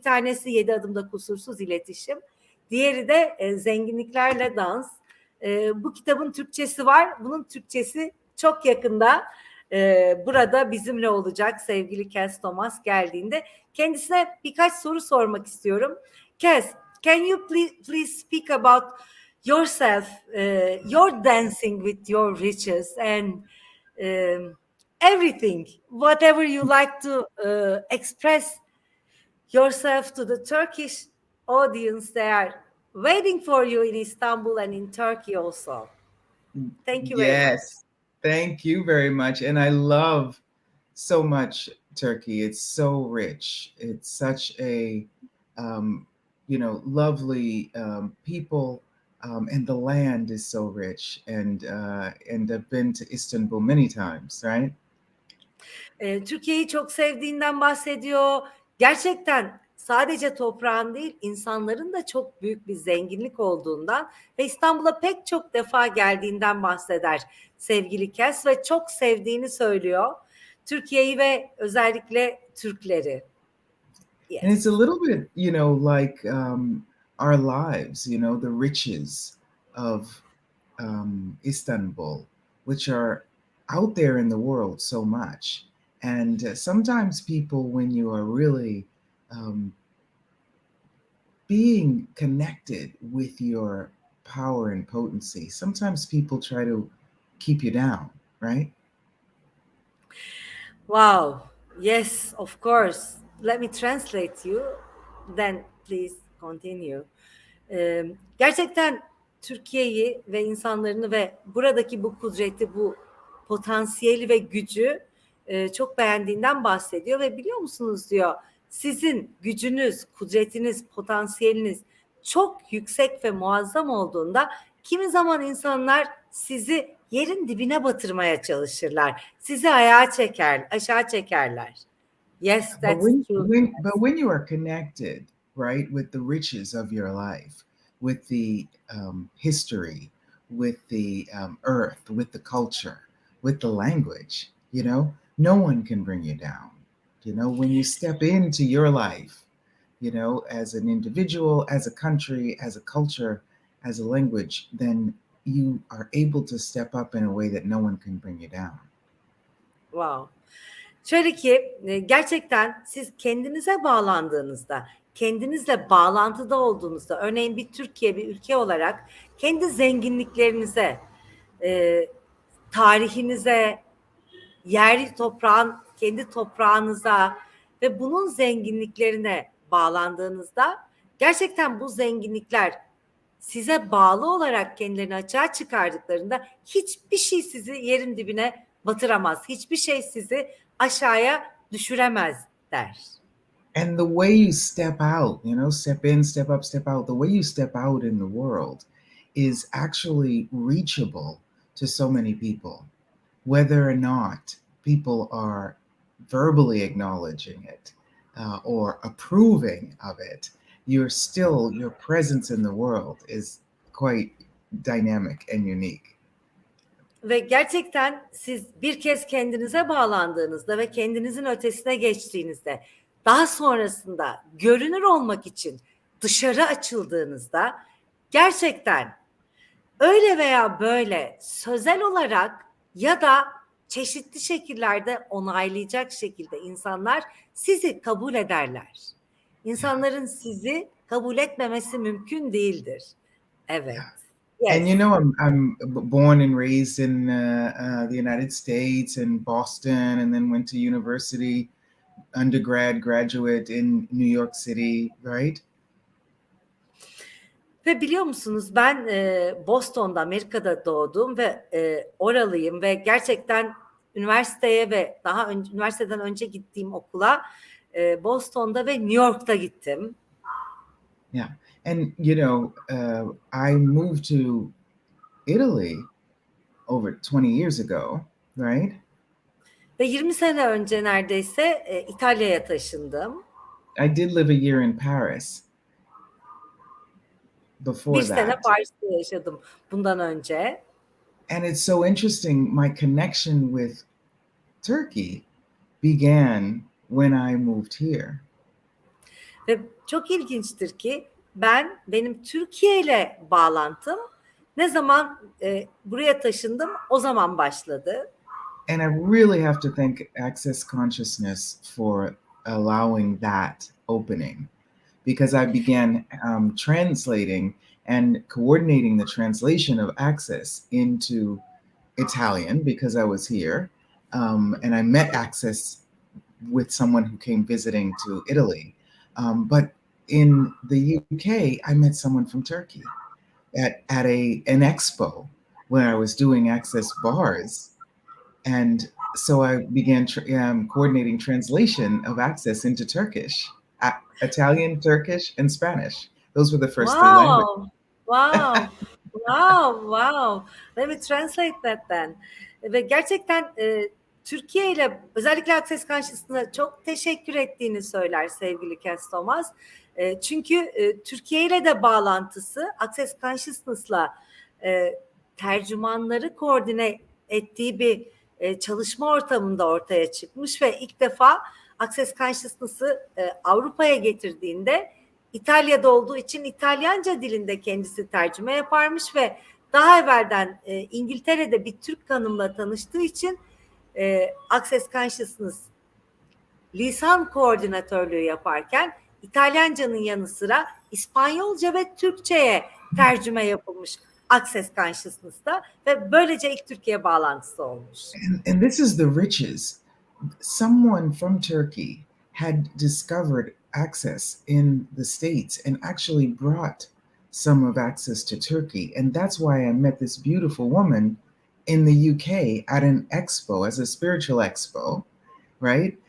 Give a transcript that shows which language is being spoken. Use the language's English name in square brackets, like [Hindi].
[Turkish] Bir tanesi 7 adımda kusursuz iletişim, diğeri de zenginliklerle dans. Bu kitabın Türkçesi var. Bunun Türkçesi çok yakında burada bizimle olacak sevgili Cass Thomas geldiğinde. Kendisine birkaç soru sormak istiyorum. [English] Cass, can you please speak about yourself, your dancing with your riches and everything, whatever you like to express yourself to the Turkish audience. They are waiting for you in Istanbul and in Turkey also. Thank you very much. Yes. Thank you very much. And I love so much Turkey. It's so rich. It's such a, lovely people, and the land is so rich. And I've been to Istanbul many times, right? [Turkish] Türkiye'yi çok sevdiğinden bahsediyor. Gerçekten sadece toprağın değil, insanların da çok büyük bir zenginlik olduğundan ve İstanbul'a pek çok defa geldiğinden bahseder sevgili Cass ve çok sevdiğini söylüyor. Türkiye'yi ve özellikle Türkleri. [English] Yes. And it's a little bit, like our lives, the riches of Istanbul, which are out there in the world so much. And sometimes people, when you are really being connected with your power and potency, sometimes people try to keep you down, right? Wow. Yes, of course. Let me translate you. Then please continue. [Turkish] Gerçekten Türkiye'yi ve insanlarını ve buradaki bu kudreti, bu potansiyeli ve gücü çok beğendiğinden bahsediyor ve biliyor musunuz diyor, sizin gücünüz, kudretiniz, potansiyeliniz çok yüksek ve muazzam olduğunda kimi zaman insanlar sizi yerin dibine batırmaya çalışırlar. Sizi aşağı çekerler. [English] Yes, that's true. But when you are connected, right, with the riches of your life, with the history, with the earth, with the culture, with the language, no one can bring you down. When you step into your life, you know, as an individual, as a country, as a culture, as a language, then you are able to step up in a way that no one can bring you down. Wow. [Turkish] Şöyle ki gerçekten siz kendinize bağlandığınızda, kendinizle bağlantıda olduğunuzda, örneğin bir Türkiye, bir ülke olarak kendi zenginliklerinize, e, tarihinize, yer toprağın, kendi toprağınıza ve bunun zenginliklerine bağlandığınızda gerçekten bu zenginlikler size bağlı olarak kendilerini açığa çıkardıklarında hiçbir şey sizi yerin dibine batıramaz. Hiçbir şey sizi aşağıya düşüremez der. [English] And the way you step out, you know, step in, step up, step out, the way you step out in the world is actually reachable to so many people, whether or not people are verbally acknowledging it or approving of it. You're still, your presence in the world is quite dynamic and unique. [Turkish] Ve gerçekten siz bir kez kendinize bağlandığınızda ve kendinizin ötesine geçtiğinizde, daha sonrasında görünür olmak için dışarı açıldığınızda gerçekten öyle veya böyle sözel olarak ya da çeşitli şekillerde onaylayacak şekilde insanlar sizi kabul ederler. İnsanların sizi kabul etmemesi mümkün değildir. Evet. Yes. [English] And you know, I'm born and raised in the United States in Boston, and then went to university, undergrad, graduate in New York City, right? [Turkish] Ve biliyor musunuz ben Boston'da, Amerika'da doğdum ve oralıyım ve gerçekten üniversiteye ve daha önce, üniversiteden önce gittiğim okula Boston'da ve New York'ta gittim. [English] Yeah, and you know, I moved to Italy over 20 years ago, right? [Turkish] Ve 20 sene önce neredeyse İtalya'ya taşındım. [English] I did live a year in Paris before [Turkish] Bir sene [English] that. [Turkish] Paris'te yaşadım bundan önce. [English] And it's so interesting, my connection with Turkey began when I moved here. [Turkish] Ve çok ilginçtir ki benim Türkiye ile bağlantım ne zaman buraya taşındım o zaman başladı. [English] And I really have to thank Access Consciousness for allowing that opening, because I began translating and coordinating the translation of Access into Italian because I was here. And I met Access with someone who came visiting to Italy. But in the UK, I met someone from Turkey at an expo where I was doing Access bars. And so I began coordinating translation of Access into Turkish, Italian, Turkish, and Spanish. Those were the first three languages. Wow, wow, wow. Let me translate that then. [Turkish] Ve gerçekten Türkiye ile özellikle Access Consciousness'a çok teşekkür ettiğini söyler sevgili Cass Thomas. Çünkü Türkiye ile de bağlantısı Access Consciousness'la tercümanları koordine ettiği bir çalışma ortamında ortaya çıkmış ve ilk defa Access Consciousness'ı Avrupa'ya getirdiğinde İtalya'da olduğu için İtalyanca dilinde kendisi tercüme yaparmış ve daha evvelden İngiltere'de bir Türk hanımla tanıştığı için Access Consciousness lisan koordinatörlüğü yaparken İtalyanca'nın yanı sıra İspanyolca ve Türkçe'ye tercüme yapılmış Access Consciousness'ta ve böylece ilk Türkiye bağlantısı olmuş. [English] And this is the riches. Someone from Turkey had discovered Access in the States and actually brought some of Access to Turkey. And that's why I met this beautiful woman in the UK at an expo, as a spiritual expo, right?